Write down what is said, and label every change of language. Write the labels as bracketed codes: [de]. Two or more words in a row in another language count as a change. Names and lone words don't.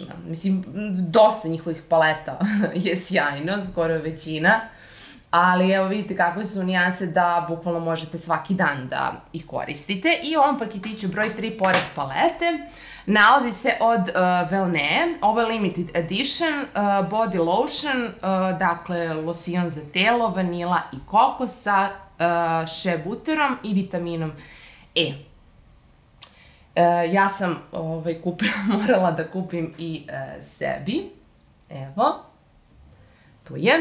[sr] Mislim, dosta njihovih paleta je sjajno, skoro je većina. Ali evo vidite kakve su nijanse da bukvalno možete svaki dan da ih koristite. I u ovom paketiću broj 3 pored palete nalazi se od Velnee. Ovo je [en] limited edition body lotion, [sr] dakle losion za telo, vanila i kokos sa [en] shea butterom [sr] i vitaminom E. Ja sam morala da kupim i sebi. Evo, tu je.